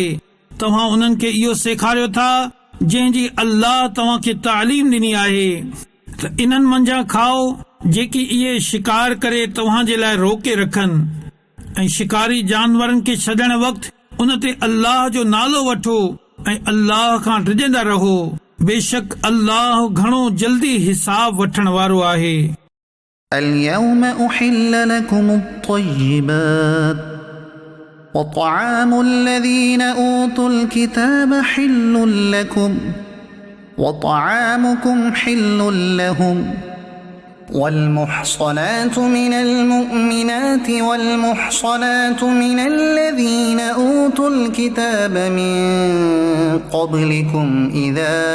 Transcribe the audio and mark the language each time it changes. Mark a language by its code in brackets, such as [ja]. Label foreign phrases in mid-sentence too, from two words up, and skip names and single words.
[sd] तव्हां उन्हनि खे इहो सेखारियो था जंहिंजी अल्लाह तव्हांखे तालीम ॾिनी आहे त इन्हनि मंझां खाओ जेकी इहे शिकार करे तव्हांजे लाइ रोके रखनि ऐं शिकारी जानवरनि खे छॾण वक़्तु उन ते अल्लाह जो नालो वठो ऐं अल्लाह खां डिॼंदा रहो। बेशक अल्लाह घणो जल्दी हिसाब वठण वारो आहे। [ar] اليوم أحل لكم الطيبات وطعام الذين أوتوا الكتاب حل لكم وطعامكم حل لهم والمحصنات من المؤمنات والمحصنات من الذين أوتوا الكتاب من قبلكم إذا